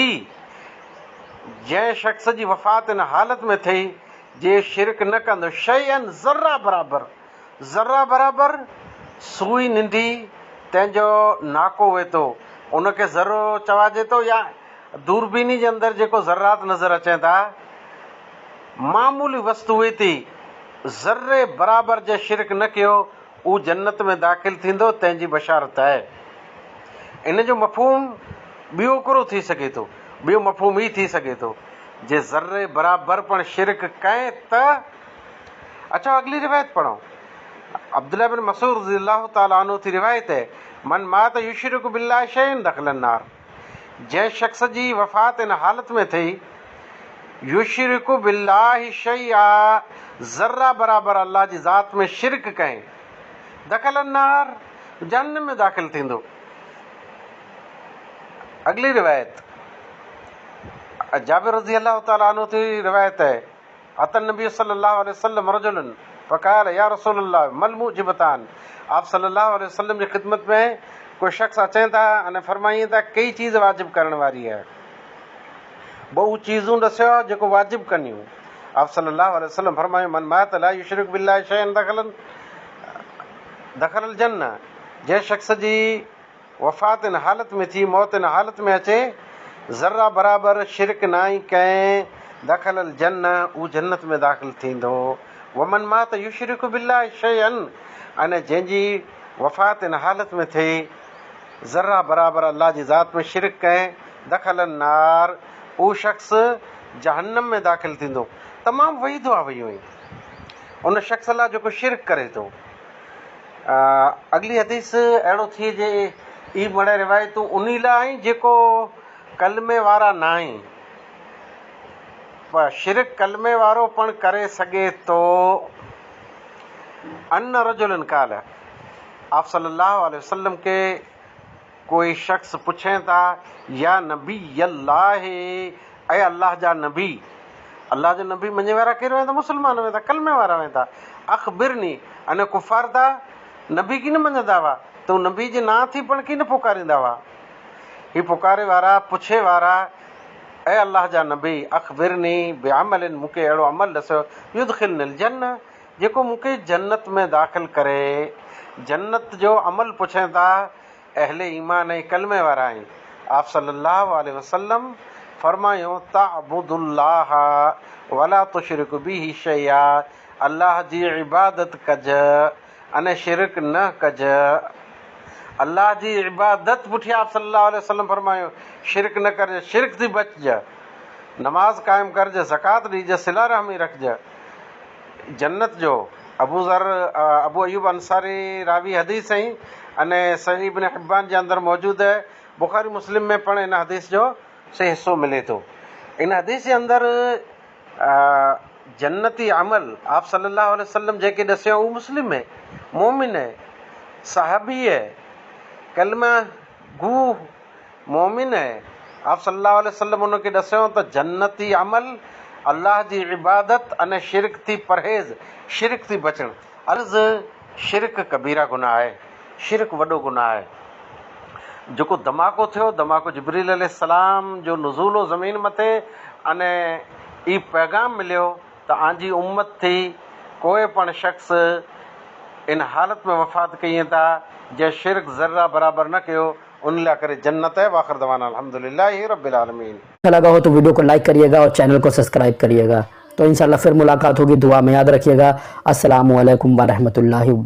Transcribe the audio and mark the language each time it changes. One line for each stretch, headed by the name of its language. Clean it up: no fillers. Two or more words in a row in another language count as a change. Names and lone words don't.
Sindhi: जंहिं शख़्स जी वफ़ात इन हालत में थी जे शिरक न कंदो, शैअन ज़र्रा बराबर सुई निंढी तंहिंजो नाको वेतो, उनखे ज़रो चवाइजे थो या दूरबीनी जे अंदरि जेको ज़र्रात नज़र अचनि था मामूली वस्तु हुई थी, ज़र्रे बराबर जे शिरक न कयो उहो जन्नत में दाख़िल थींदो, तंहिंजी बशारत आहे। इन जो मफ़हूम ॿियो कुरो थी सघे थो, ॿियो मफ़हूम ई थी सघे थो जे ज़र्रे बराबर पण शिरक कएं त।
Urdu: اچھا اگلی روایت پڑھو.
Sindhi: अब्दुल्लाह बिन मसूद
Arabic: رضي الله تعالى عنه
Sindhi: थी रिवायत है
Arabic: من مات يشرك بالله شيئا دخل النار,
Sindhi: जंहिं शख़्स जी वफ़ात इन हालत में थी
Arabic: يشرك بالله شيئا,
Sindhi: ज़र्रा बराबर अल्लाह जी ज़ात में शिरक कएं,
Arabic: دخل النار
Sindhi: जहन्नम में दाख़िल थींदो। अगली रिवायत जाबिर
Arabic: رضي الله تعالى عنه
Sindhi: थी रिवायत है
Arabic: أتى النبي صلى الله عليه وسلم رجل فقال يا رسول الله ما الموجبتان,
Sindhi: आप
Arabic: صلى الله عليه وسلم
Sindhi: जी ख़िदमत में कोई शख्स अचनि था अने फरमाइनि था कई चीज़ वाजिब करण वारी है, बहु चीज़ूं ॾसियो जेको वाजिब कनियूं।
Arabic: आप صلى الله عليه وسلم फरमायो من مات لا يشرك بالله شيئا دخل الجنة.
Sindhi: जंहिं शख़्स जी वफ़ात इन हालत में थी, मौत इन हालत में अचे, ज़र्रा बराबरि शिरक न ई कंहिं
Arabic: دخل الجنة,
Sindhi: उहो जन्नत में दाख़िल थींदो।
Arabic: ومن مات يشرك بالله شيئا,
Sindhi: अने जंहिंजी वफ़ात इन हालत में थिए ज़र्रा बराबरि अल्लाह जी ज़ात में शिरक कंहिं
Arabic: دخل النار,
Sindhi: उहो शख़्स जहन्नम में दाख़िल थींदो। तमामु वईदो आहे वई हुई उन शख़्स लाइ जेको शिरक करे थो। अगली हदीस अहिड़ो थिए जे ई बड़े रिवायतूं उन लाइ जेको कलमे वारा न आहिनि, पर शिरक कलमे वारो पण करे सघे थो।
Arabic: أن رجلا قال,
Sindhi: आप
Arabic: صلى الله عليه وسلم
Sindhi: के कोई शख्स पुछे था
Arabic: يا نبي الله,
Sindhi: ऐं अल्लाह जा नबी, अल्लाह जो नबी मञे वारा केरु वेंदा? मुस्लमान वेंदा, कलमे वारा वेंदा। अख़बिरनी, अने कुफार था नबी की न मञंदा हुआ, त उहो नबी जे नां थी पण की न पुकारींदा हुआ। ही पुकारे वारा, पुछे वारा, ऐं अल्लाह जा नबी
Arabic: أخبرني بعمل,
Sindhi: मूंखे अहिड़ो अमल ॾिसो
Arabic: يدخلني الجنة,
Sindhi: जेको मूंखे जन्नत में दाख़िल करे। जन्नत जो अमल पुछे था अहले ईमान ऐं कलमे वारा आहिनि। आप
Arabic: صلى الله عليه وسلم
Sindhi: फरमायो
Arabic: تعبد الله ولا تشرك به شيئا,
Sindhi: अल्लाह जी इबादत कज अने शिरक न कज। अल्लाह जी इबादत पुठी आप
Arabic: صلى الله عليه وسلم
Sindhi: फरमायो शिरक न करज, शिरक थी बचज, नमाज कायम करज, ज़कात ॾिज, सिला रहमी रखज। जन्नत जो अबू अयूब अंसारी रावी हदीस आई अने सही इब्न हिब्बान जे अंदरि मौजूदु है। बुखारी मुस्लिम में पण इन हदीस जो से हिस्सो मिले थो। इन हदीस जे अंदरि जन्नती अमल आप
Arabic: صلى الله عليه وسلم
Sindhi: जेके ॾसियो उहो मुस्लिम है, मोमिन है, सहाबी है, कलमा गू मोमिन है। आप
Arabic: صلى الله عليه وسلم
Sindhi: उनखे ॾसियो त जन्नती अमल अल्लाह जी इबादत अने शिरक थी परहेज़, शिरक थी बचण। अर्ज़ शिरक कबीरा गुनाह आहे, शिरक वॾो गुनाह आहे। जेको धमाको थियो, धमाको जिब्रील अलैहिस्सलाम जो नुज़ूल हो ज़मीन मथे, अने ई पैगाम मिलियो त आंजी उम्मत थी कोई पण शख़्स इन हालत में वफ़ात कई था जंहिं शिरक ज़र्रा बराबरि न कयो, उन लाइ करे जन्नत है।
Arabic: وآخر دعوانا الحمد لله رب العالمين.
Urdu: اچھا لگا ہو تو ویڈیو کو لائک کریے گا اور چینل کو سبسکرائب کریے گا۔ تو ان شاء اللہ پھر ملاقات ہوگی، دعا میں یاد رکھیے گا.
Arabic: السلام عليكم ورحمة الله وبركاته.